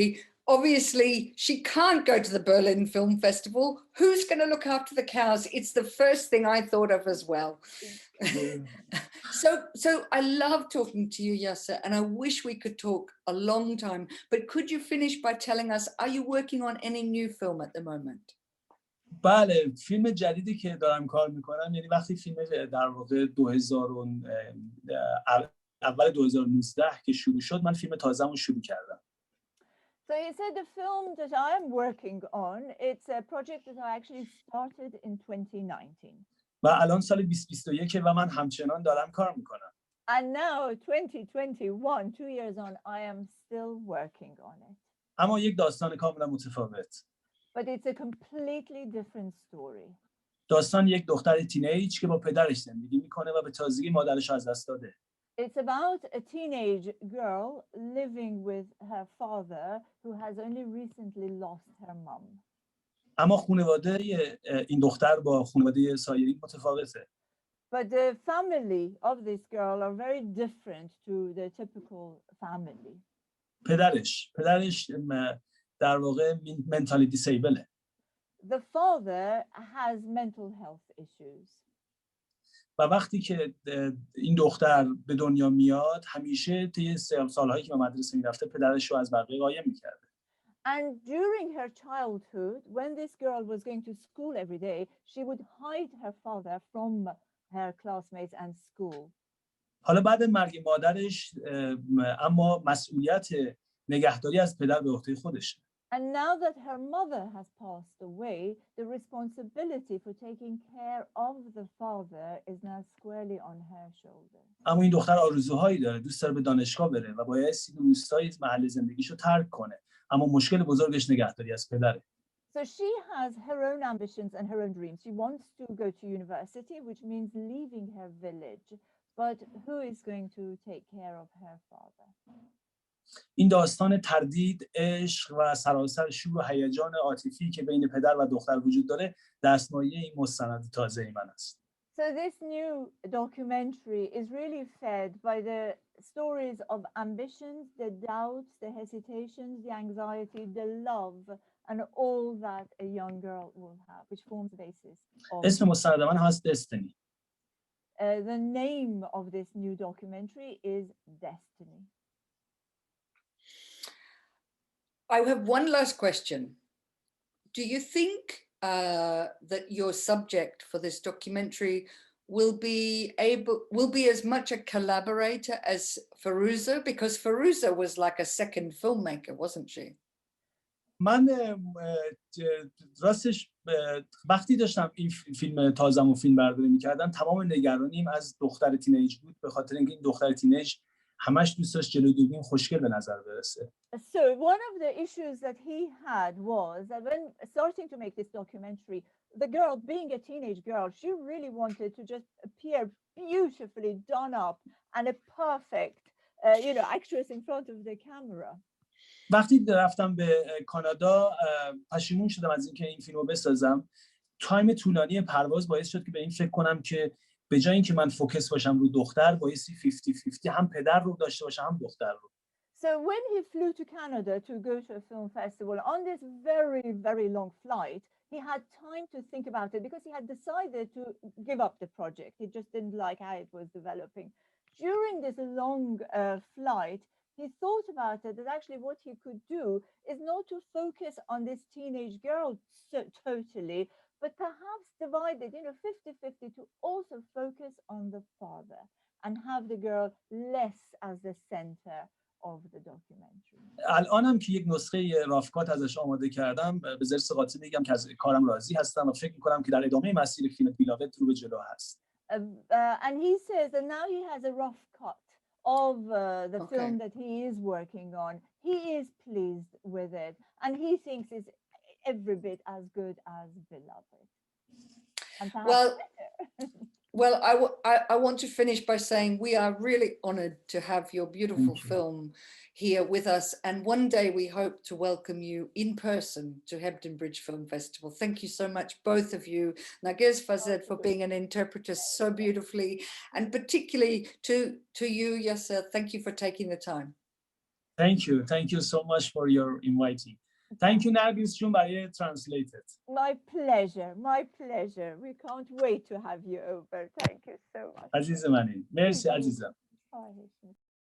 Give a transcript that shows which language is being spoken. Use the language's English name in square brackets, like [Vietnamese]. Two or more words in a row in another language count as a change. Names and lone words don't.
[English] Obviously, she can't go to the Berlin Film Festival. Who's going to look after the cows? It's the first thing I thought of as well. So I love talking to you, Yaser, and I wish we could talk a long time. But could you finish by telling us, are you working on any new film at the moment? [Persian] بله، فیلم جدیدی که دارم کار میکنم، یعنی وقتی فیلم در واقع اول 2019 که شروع شد، من فیلم تازه‌مو شروع کردم. [English] So he said the film that I'm working on, it's a project that I actually started in 2019. [Persian] و الان سال 2021 و من همچنان دارم کار میکنم. [English] And now 2021, 2 years on, I am still working on it. [Persian] اما یک داستان کاملا متفاوت. [English] But it's a completely different story. [Persian] داستان یک دختر تینیج که با پدرش زندگی میکنه و به تازگی مادرش از دست داده. [English] It's about a teenage girl living with her father who has only recently lost her mom. [Persian] اما خانواده این دختر با خانواده سایرین متفاوته. [English] But the family of this girl are very different to the typical family. [Persian] پدرش در واقع [English] mentally disabled. The father has mental health issues. [Persian] و وقتی که این دختر به دنیا میاد، همیشه طی سالهایی که به مدرسه میرفته پدرش رو از بقیه قایم میکرده. [English] And during her childhood, when this girl was going to school every day, she would hide her father from her classmates and school. [Persian] حالا بعد مرگ مادرش اما مسئولیت نگهداری از پدر به عهده خودشه. [English] And now that her mother has passed away, the responsibility for taking care of the father is now squarely on her shoulder. [Persian] اما این دختر آرزوهایی داره، دوست داره به دانشگاه بره و بایستی دوستای محل زندگیشو ترک کنه، اما مشکل بزرگش نگهداری از پدره. [English] So she has her own ambitions and her own dreams. She wants to go to university, which means leaving her village. But who is going to take care of her father? [Persian] این داستان تردید، عشق و سراسر شور و هیجان عاطفی که بین پدر و دختر وجود داره، دستمایه این مستند تازه من است. [English] So this new documentary is really fed by the stories of ambitions, the doubts, the hesitations, the anxiety, the love, and all that a young girl will have, which forms the basis of... [Persian] اسم مستند من هست Destiny. [English] The name of this new documentary is Destiny. I have one last question. Do you think that your subject for this documentary will be as much a collaborator as Firouzeh? Because Firouzeh was like a second filmmaker, wasn't she? [Persian] من راستش وقتی داشتم این فیلم تازه‌مو فیلم برداری می‌کردم، تمام نگرانیم از دختر تینیج بود، به خاطر اینکه این دختر تینیج همش دوست داشت جلوی دوربین خوشگل به نظر برسه. [English] So one of the issues that he had was that when starting to make this documentary, the girl, being a teenage girl, she really wanted to just appear beautifully done up and a perfect, actress in front of the camera. [Persian] وقتی رفتم به کانادا پشیمون شدم از اینکه این فیلمو بسازم. تایم طولانی پرواز باعث شد که به این فکر کنم که به جای اینکه من فوکس باشم رو دختر، بایستی 50-50 هم پدر رو داشته باشم هم دختر رو. [English] So when he flew to Canada to go to a film festival on this very, very long flight, he had time to think about it because he had decided to give up the project. He just didn't like how it was developing. During this long flight, he thought about it, that actually what he could do is not to focus on this teenage girl totally, but perhaps divide it, 50-50, to also focus on the father and have the girl less as the center of the documentary. [Persian] الانم که یک نسخه رافکات ازش آماده کردم، به ذرس قاطی میگم که از کارم راضی هستم و فکر میکنم که در ادامه مسیر فیلم بیلاوت رو به جلو هست. [English] And he says that now he has a rough cut of the Okay. film that he is working on. He is pleased with it, and he thinks it's every bit as good as Beloved. And perhaps Well, better. well, I want to finish by saying we are really honored to have your beautiful Thank you. film here with us. And one day we hope to welcome you in person to Hebden Bridge Film Festival. Thank you so much, both of you. Narguess Fazard, for being an interpreter so beautifully, and particularly to you, Yaser, thank you for taking the time. Thank you. Thank you so much for your inviting. Thank you, [Persian] Narguess جون برای translated. [English] My pleasure. My pleasure. We can't wait to have you over. Thank you so much. [Persian] عزیز منی. مرسی عزیزم. [English] Bye.